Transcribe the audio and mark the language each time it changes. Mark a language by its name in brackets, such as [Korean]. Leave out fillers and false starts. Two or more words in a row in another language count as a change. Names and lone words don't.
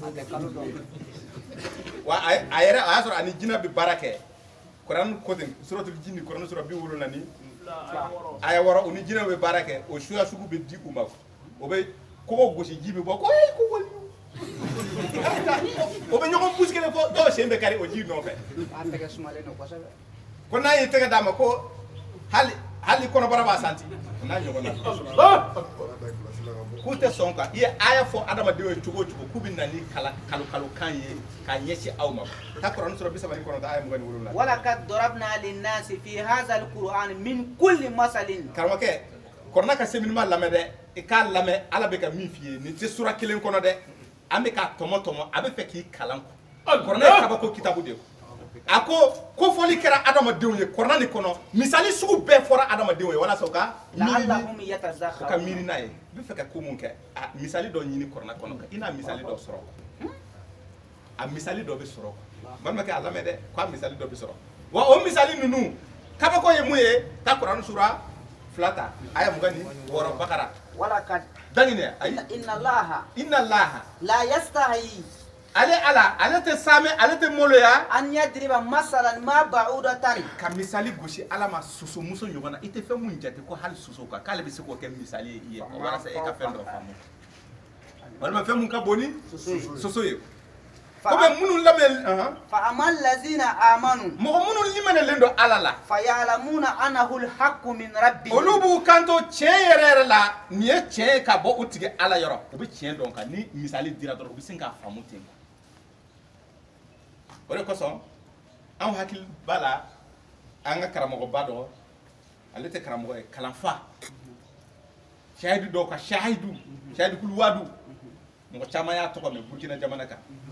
[Bambara] wa a yɛrɛ a y'a sɔrɔ ani jinɛ bɛ baara kɛ kuran ko ten suratul jinni kuran sura 70 aya 6 u ni jinɛ bɛ baara kɛ o suya sugu bɛ di u ma o bɛ kogo gosi ji bɛ bɔ ko ee ko wali o bɛ ɲɔgɔn pusi kelen fɔ dɔw sen bɛ kari o ji nɔfɛ ko n'a y'i tɛgɛ d'a ma ko hali kɔnɔbara b'a santi n'a ɲɔgɔn na k'u tɛ sɔn kan i ye aya fɔ adamadenw ye cogo o cogo k'u bɛ na ni kalo-kalokan ye k'a ɲɛsin aw ma taa kuranɛ sura 39 aya 27 [Arabic] ولقد ضربنا للناس في هذا القرآن من كل مثل [Bambara] karamɔgɔkɛ kuranɛ ka séminaire lamɛn dɛ i k'a lamɛn ala bɛ ka min f'i ye nin tɛ sura kelen kɔnɔ dɛ an bɛ k'a tɔmɔ a bɛ fɛ k'i kalan kuranɛ ye kabako kitabu de ye a ko fɔli kɛra adamadenw ye kuranɛ nin kɔnɔ misali sugu bɛɛ fɔra adamadenw ye walasa u ka [Arabic] لعلهم [Bambara] miiri [Arabic] يتذكرون [Bambara] n'a ye n bɛ fɛ ka ko mun kɛ misali dɔ ɲini kuranɛ kɔnɔ i n'a misali dɔ sɔrɔ a misali dɔ bɛ sɔrɔ balimakɛ a lamɛn dɛ ko a misali dɔ bɛ sɔrɔ wa o misali ninnu kabako ye mun ye taa kuranɛ sura 2 ta aya 26 bakara [Arabic] ولقد [Bambara] danginɛ ayi [Arabic] إن الله إن الله لا يستحي [Bambara] ale ala ale tɛ saamɛ ale tɛ moloya [Arabic] أن يضرب مثلا ما بعوضة [Bambara] ka misali gosi ala ma sosomuso ɲɔgɔn na i tɛ fɛn mun jate ko hali soso kan k'ale bɛ se k'o kɛ misali ye i ye walasa e ka fɛn dɔ faamu walima fɛn mun ka bon ni soso ye ko bɛ minnu lamɛn [Arabic] فأما الذين آمنوا [Bambara] mɔgɔ minnu limɛnɛlen don ala la [Arabic] فيعلمون أنه الحق من ربهم [Bambara] olu b'u kanto tiɲɛ yɛrɛ la nin ye tiɲɛ ye ka bɔ u tigi ala yɔrɔ u bɛ tiɲɛ dɔn kan ni misali dira dɔrɔn u bɛ se k'a faamu ten o de kosɔn anw hakili b'a la an ka karamɔgɔba dɔ ale tɛ karamɔgɔ ye kalanfa shahidu dɔw ka shahidu kuluwadu mɔgɔ caman y'a tɔgɔ mɛn Burkina jamana kan